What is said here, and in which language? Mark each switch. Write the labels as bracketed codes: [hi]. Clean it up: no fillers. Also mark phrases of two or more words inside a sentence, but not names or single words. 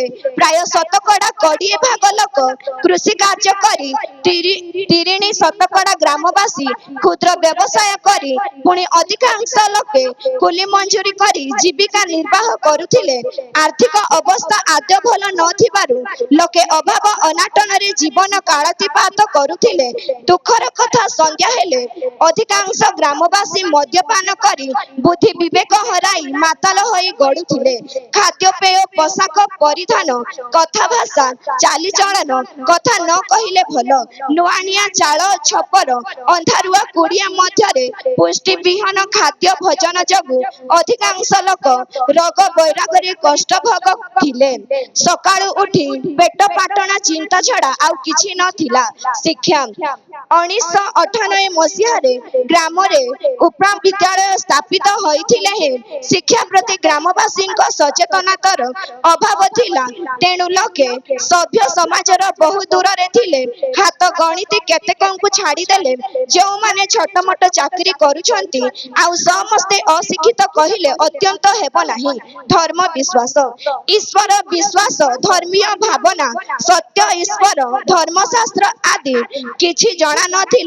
[or] ପ୍ରାୟ 20% ଭାଗ ଲୋକ କୃଷି କାର୍ଯ୍ୟ କରି ତିରିଣି 20% ଗ୍ରାମବାସୀ କ୍ଷୁଦ୍ର ବ୍ୟବସାୟ କରି ପୁଣି ଅଧିକାଂଶ ଲୋକେ କୁଲି ମଜୁରି କରି ଜୀବିକା ନିର୍ବାହ କରୁଥିଲେ। ଆର୍ଥିକ ଅବସ୍ଥା ଆଦ୍ୟ ଭଲ ନଥିବାରୁ ଲୋକେ ଅଭାବ ଅନାଟନ ରେ ଜୀବନ କାଳାତିପାତ କରୁଥିଲେ। ଦୁଃଖର କଥା ସଂଜ୍ଞା ହେଲେ ଅଧିକାଂଶ ଗ୍ରାମବାସୀ ମଦ୍ୟପାନ କରି ବୁଦ୍ଧି ବିବେକ ହରାଇ ମାତାଲ ହୋଇ ଗଡୁଥିଲେ। ଖାଦ୍ୟ ପେୟ ପୋଷାକ ପରିଧାନ କଥା ଭାଷା ଚାଲି ଚଳଣ କଥା ନ କହିଲେ ଭଲ ନୁଆଁଣିଆ ଚାଳ ଛପର ଅନ୍ଧାରୁଆ କୁଡ଼ିଆ ମଧ୍ୟରେ ପୁଷ୍ଟି ବିହୀନ ଖାଦ୍ୟ ଭୋଜନ ଯୋଗୁ ଅଧିକାଂଶ ଲୋକ ରୋଗ ବୈରାଗ ରେ କଷ୍ଟ ଭୋଗ ଥିଲେ। ସକାଳୁ ଉଠି ପେଟ ପାଟଣା ଚିନ୍ତା ଛଡ଼ା ଆଉ କିଛି ନଥିଲା। ଶିକ୍ଷା 1998 ମସିହାରେ ଗ୍ରାମ ରେ ଉପରା ବିଦ୍ୟାଳୟ ସ୍ଥାପିତ ହୋଇଥିଲେ ହେ ଶିକ୍ଷା ପ୍ରତି ଗ୍ରାମବାସୀ ସଚେତନତାର ଅଭାବ ଥିଲା। ତେଣୁ ଲୋକେ ସଭ୍ୟ ସମାଜର ବହୁ ଦୂରରେ ଥିଲେ। ହାତ ଗଣିତି କେତେକଙ୍କୁ ଛାଡ଼ିଦେଲେ ଯେଉଁମାନେ ଛୋଟମୋଟ ଚାକିରି କରୁଛନ୍ତି, ଆଉ ସମସ୍ତେ ଅଶିକ୍ଷିତ କହିଲେ ଅତ୍ୟନ୍ତ ହେବ ନାହିଁ। ଧର୍ମ ବିଶ୍ୱାସ, ଈଶ୍ୱର ବିଶ୍ୱାସ, ଧର୍ମୀୟ ଭାବନା, ସତ୍ୟ ଈଶ୍ୱର, ଧର୍ମଶାସ୍ତ୍ର ଆଦି କିଛି ଜଣା ନଥିଲା।